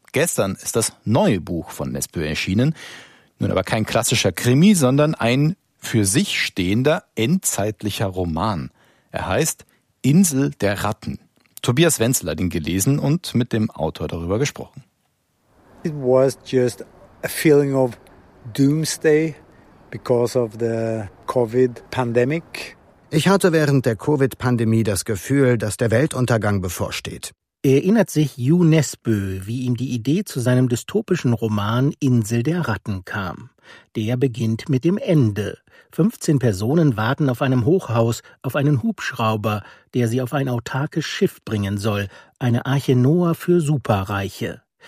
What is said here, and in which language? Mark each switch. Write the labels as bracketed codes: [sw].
[de] Gestern ist das neue Buch von Nesbø erschienen. Nun aber kein klassischer Krimi, sondern ein für sich stehender endzeitlicher Roman. Er heißt Insel der Ratten. Tobias Wenzel hat ihn gelesen und mit dem Autor darüber gesprochen. [en] It was just a feeling of doomsday because of the COVID pandemic. [de] Ich hatte während der Covid-Pandemie das Gefühl, dass der Weltuntergang bevorsteht. Erinnert sich Jo Nesbø, wie ihm die Idee zu seinem dystopischen Roman Insel der Ratten kam. Der beginnt mit dem Ende. 15 Personen warten auf einem Hochhaus, auf einen Hubschrauber, der sie auf ein autarkes Schiff bringen soll, eine Arche Noah für Superreiche.